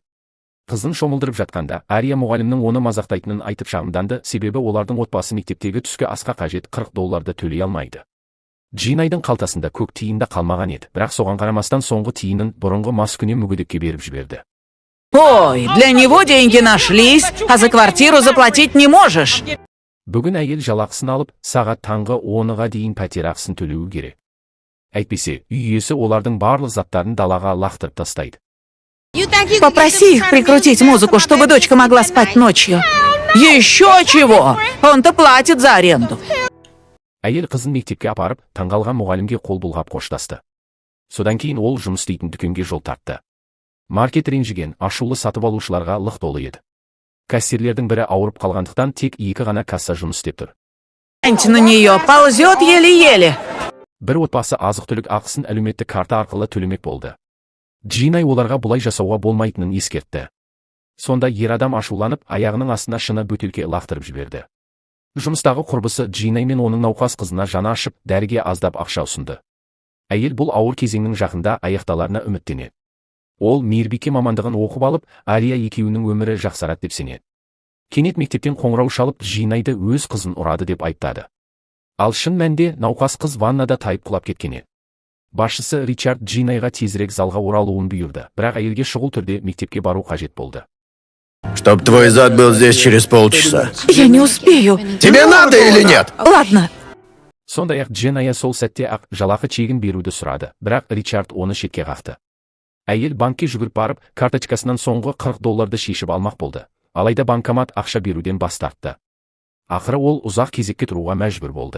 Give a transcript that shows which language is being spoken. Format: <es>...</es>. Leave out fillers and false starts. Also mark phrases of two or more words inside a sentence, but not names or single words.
<kk>Қызын шомылдырып жатқанда, Ария мұғалімнің оны мазақтайтынын айтып шағымданды, себебі олардың отбасы мектептегі түскі асқа қажет $40 төлей алмайды. Джинайдың қалтасында көк тиын да қалмаған еді, бірақ соған қарамастан соңғы тиынын бұрынғы маскүнем мүгедекке беріп жіберді. Ой,</kk> <ru>для него деньги нашлись, а за квартиру заплатить не можешь.</ru> <kk>Бүгін әйел жалақысын алып, сағат таңғы 10-ға дейін пәтер ақысын төлеуі керек. Әйтпесе, үй иесі олардың барлық заттарын далаға лақтырып тастайды.</kk> <ru>Попроси их прикрутить музыку, чтобы дочка могла спать ночью. Еще чего? Он-то платит за аренду.</ru> <kk>Әйел қызын мектепке апарып, таңғалған мұғалімге қол бұлғап қоштасты. Содан кейін ол жұмыс істейтін дүкенге жол тартты. Маркет ренжіген, ашулы сатып алушыларға лық толы еді. Кассирлердің бірі ауырып қалғандықтан тек 2 ғана касса жұмыс істеп тұр.</kk> <ru>На нее ползет еле-еле.</ru> <kk>Бір отбасы азық-түлік ақысын әлеуметтік карта арқылы төлемек болды. Джинай оларға бұлай жасауға болмайтынын ескертті. Сонда ер адам ашуланып, аяғының астына шыны бөтелке лақтырып жіберді. Жұмыстағы құрбысы Джинай мен оның науқас қызына жаны ашып, дәріге аздап ақша ұсынды. Әйел бұл ауыр кезеңнің жақында аяқталарына үміттенеді. Ол мейірбике мамандығын оқып алып, Ария екеуінің өмірі жақсарады деп сенеді. Кенет мектептен қоңырау шалып, Джинайды өз қызын ұрады деп айыптады. Ал шын мәнде науқас қыз ваннада тайып құлап кеткен еді. Басшысы Ричард Джинайға тезірек залға оралуын бұйырды, бірақ әйелге шұғыл түрде мектепке бару қажет болды.</kk> <ru>Чтоб твой зад был здесь через полчаса. Я не успею. Тебе надо или нет? Ладно.</ru> <kk>Сондай-ақ Джиная сол сәтте ақ жалақы чегін беруді сұрады, бірақ Ричард оны шетке қақты. Әйел банкке жүгіріп барып, карточкасынан соңғы $40 шешіп алмақ болды. Алайда банкомат ақша беруден бас тартты. Ақыры ол ұзақ кезекке тұруға мәжбүр болды.</kk>